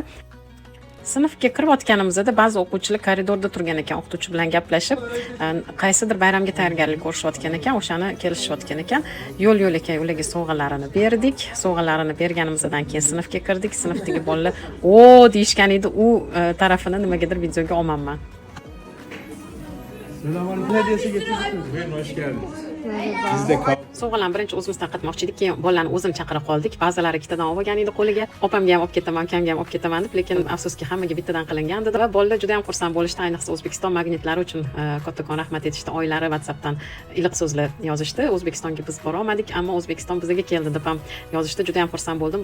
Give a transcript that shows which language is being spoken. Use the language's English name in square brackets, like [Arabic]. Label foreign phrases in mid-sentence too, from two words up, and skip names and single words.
[Uzbek] Sinfga kirayotganimizda ba'zi o'quvchilar koridorda turgan ekan, o'qituvchi bilan gaplashib, qaysidir bayramga tayyorgarlik ko'rishayotgan ekan, o'shani kelishayotgan ekan. Yo'l-yo'lakay ularga sovg'alarini berdik. Sovg'alarini berganimizdan keyin sinfga kirdik. Sinfdagi bolalar "O" deyishgan edi. U tarafini nimagadir videoga olmayman. [Turkish] Selamünaleyküm. Ne diyesi getirdiniz? Buyurun, hoş geldiniz. Biz de [Uzbek] Sovg'alarni birinchi o'zimizdan qatmoqchi edik, keyin bolalarni o'zim chaqira qoldik. Ba'zilari ikkitadan olgan edi qo'liga. Opamga ham olib ketaman, ukamga ham olib ketaman deb, lekin afsuski hammaga bittadan qilingan dedi va bolalar juda ham xursand bo'lishdi. Ayniqsa O'zbekiston magnitlari uchun kattakon rahmat aytishdi. Oylari WhatsAppdan iliq so'zlar yozishdi. O'zbekistonga biz bora olmadik, ammo O'zbekiston bizga keldi deb ham yozishdi. Juda ham xursand bo'ldim.